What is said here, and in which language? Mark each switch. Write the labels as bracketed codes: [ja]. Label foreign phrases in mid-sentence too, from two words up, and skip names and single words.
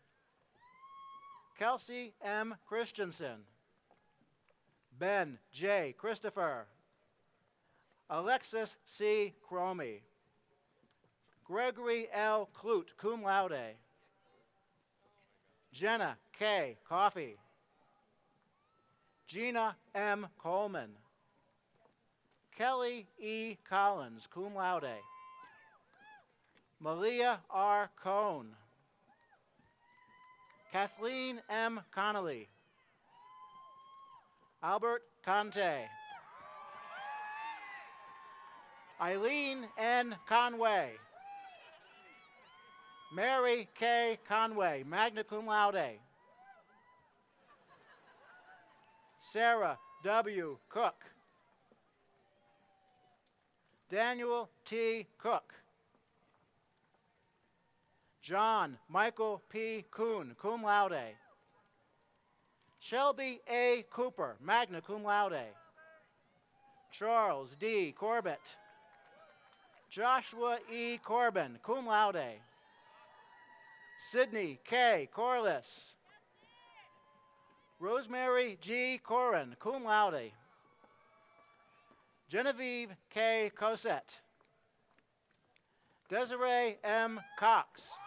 [en] Kelsey M. Christensen. Ben J. Christopher. Alexis C. Cromie. Gregory L. Clute, [la] cum laude. [en] Jenna K. Coffey. Gina M. Coleman. Kelly E. Collins, [la] cum laude. [en] Malia R. Cohn. Kathleen M. Connolly. Albert Conte. Eileen N. Conway. Mary K. Conway, [la] magna cum laude. [en] Sarah W. Cook. Daniel T. Cook. John Michael P. Kuhn, [la] cum laude. [en] Shelby A. [la] Cooper, magna cum laude. [en] Charles D. Corbett. Joshua E. [la] Corbin, cum laude. [en] Sydney K. Corliss. Rosemary G. Corin, [la] cum laude. [en] Genevieve K. Cosette. Desiree M. Cox.